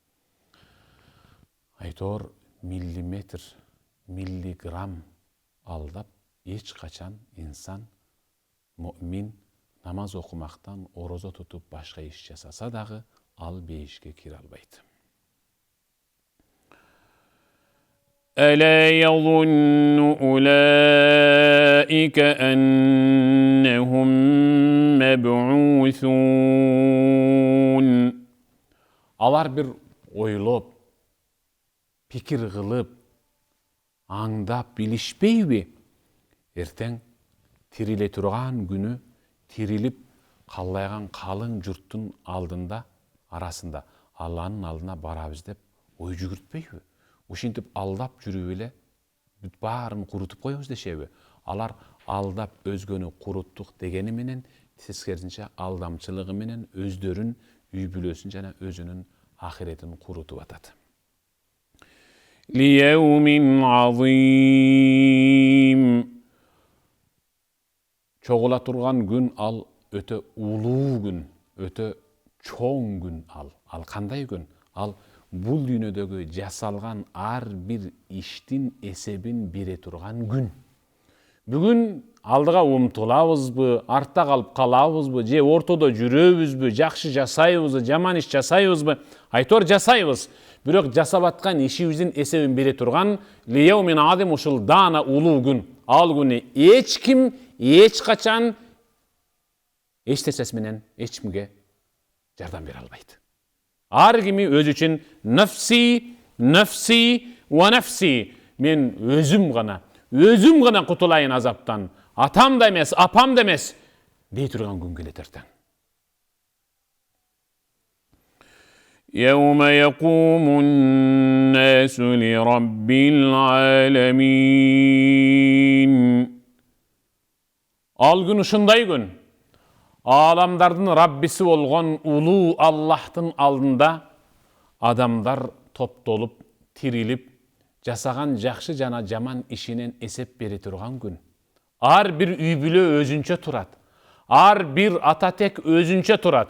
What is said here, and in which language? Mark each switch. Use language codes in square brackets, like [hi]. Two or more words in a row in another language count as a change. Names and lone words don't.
[ky] Айтор миллиметр, миллиграмм алдап эч качан инсан муъмин намаз окумактан, орозо тутуп башка иш жасаса дагы ал бейишке кире албайт. [ar] ألا يظن أولئك أنهم مبعوثون. [ky] Алар бир ойлоп, пикир кылып, аңдап билишпейби? Эртең тириле турган күнү тирилип каллайган калың журттун алдында, арасында Алланын алдына барабыз деп ой жүгүртпөйбү? Ушинтип алдап жүрүп эле бүт баарын курутуп коебуз дешеби? Алар алдап өзгөнү куруттук дегени менен тескерисинче алдамчылыгы менен өздөрүн, үй бүлөсүн жана өзүнүн ахиретин курутуп атат. [ar] ليوم عظيم. [ky] Чогула турган күн ал өтө улуу күн, өтө чоң күн ал. Ал кандай күн? Ал бул дүйнөдөгү жасалган ар бир иштин эсебин бере турган күн. Бүгүн алдыга умтулабызбы, артта калып калабызбы, же ортодо жүрөбүзбү, жакшы жасайбызбы, жаман иш жасайбызбы? Айтор жасайбыз. Бирок жасап аткан ишибиздин эсебин бере турган [ar] ليوم عظيم [ky] ушул даана улуу күн. Ал күнү эч ким эч качан эч нерсеси менен эч кимге жардам бере албайт. Ар кими өзү үчүн [ar] نفسي نفسي ونفسي. [ky] Мен өзүм гана кутулайын азаптан. Атам да эмес, апам да эмес дей турган күн келет эртең. [ar] يوم يقوم الناس لرب العالمين. [ky] Ал күн ушундай күн. Аламдардын Раббиси болгон улуу Аллахтын алдында адамдар топтолуп, тирилип, жасаган жакшы жана жаман ишинен эсеп бере турган күн. Ар бир үй бүлө өзүнчө турат. Ар бир ата тек өзүнчө турат.